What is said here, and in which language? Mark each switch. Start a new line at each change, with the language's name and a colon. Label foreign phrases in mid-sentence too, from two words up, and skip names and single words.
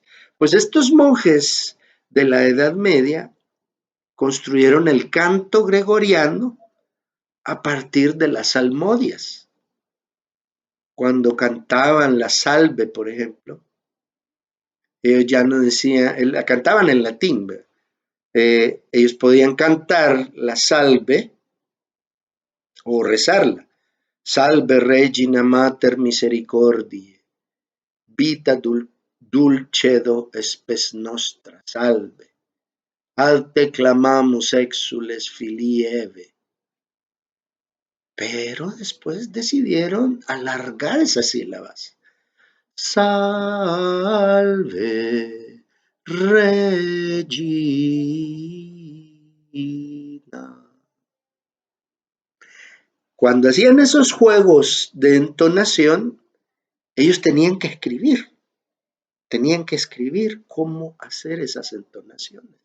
Spanish: Pues estos monjes de la Edad Media construyeron el canto gregoriano a partir de las salmodias. Cuando cantaban la salve, por ejemplo, ellos ya no decían, la cantaban en latín, ellos podían cantar la salve o rezarla.
Latin: Salve Regina Mater Misericordiae, vita dulcedo spes nostra, salve. Ad te clamamus exules filii Eve.
Spanish: Pero después decidieron alargar esas sílabas.
Latin: Salve Regina.
Spanish: Cuando hacían esos juegos de entonación, ellos tenían que escribir cómo hacer esas entonaciones.